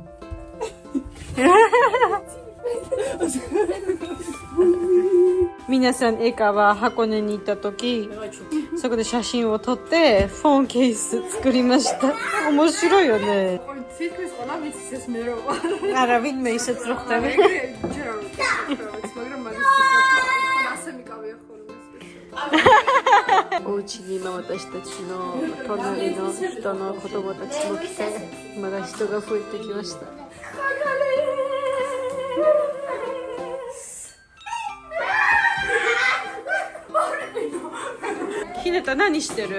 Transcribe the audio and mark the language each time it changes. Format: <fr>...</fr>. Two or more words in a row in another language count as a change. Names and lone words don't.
<ja>皆さんエカは箱根に行った時そこで写真を撮ってフォンケース作りました。面白いよね。あら、</ja> <ka>ვინმე ისეც რო ხდები.</ka> <ja>お家に今私たちの隣の人の子供たちも来てまだ人が増えてきました。ひなた何してる？</ja>